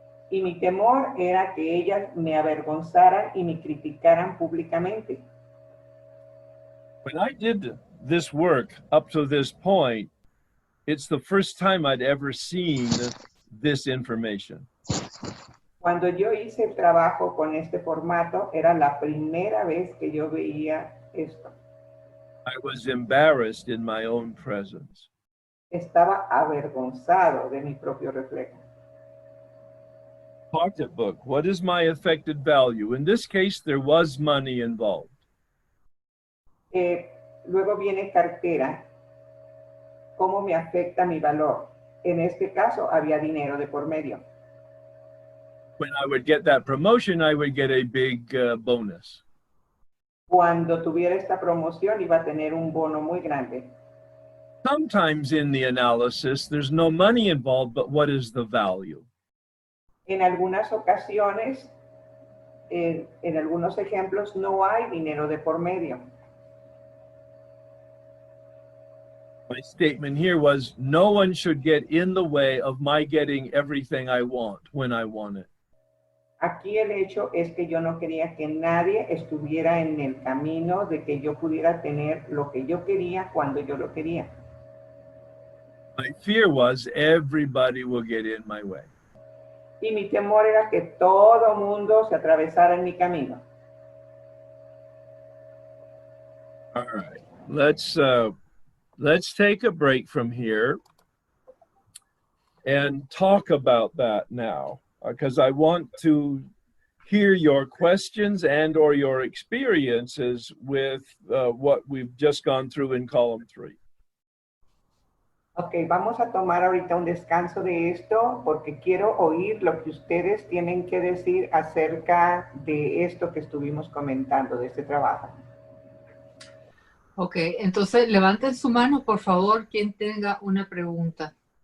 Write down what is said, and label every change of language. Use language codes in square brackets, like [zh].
[es] Y mi temor era que ellas me avergonzaran y me criticaran públicamente. [en] When I did this work up to this point, it's the first time I'd ever seen this information. [es] Cuando yo hice el trabajo con este formato, era la primera vez que yo veía esto. [en] I was embarrassed in my own presence. [es] Estaba avergonzado de mi propio reflejo. [en] Pocketbook, what is my affected value? In this case, there was money involved. [es] Luego viene cartera. ¿Cómo me afecta mi valor? En este caso, había dinero de por medio. [en] When I would get that promotion, I would get a big bonus. [es] Cuando tuviera esta promoción, iba a tener un bono muy grande. [en] Sometimes in the analysis, there's no money involved, but what is the value? [es] En algunas ocasiones, en algunos ejemplos, no hay dinero de por medio. [en] My statement here was, no one should get in the way of my getting everything I want when I want it. [es] Aquí el hecho es que yo no quería que nadie estuviera en el camino de que yo pudiera tener lo que yo quería cuando yo lo quería. [en] My fear was everybody will get in my way. [es] Y mi temor era que todo mundo se atravesara en mi camino. [en] All right, let's take a break from here and talk about that now, because I want to hear your questions and or your experiences with what we've just gone through in column 3. [es] Ok, vamos a tomar ahorita un descanso de esto porque quiero oír lo que ustedes tienen que decir acerca de esto que estuvimos comentando, de este trabajo. Ok, entonces levanten su mano, por favor, quien tenga una pregunta.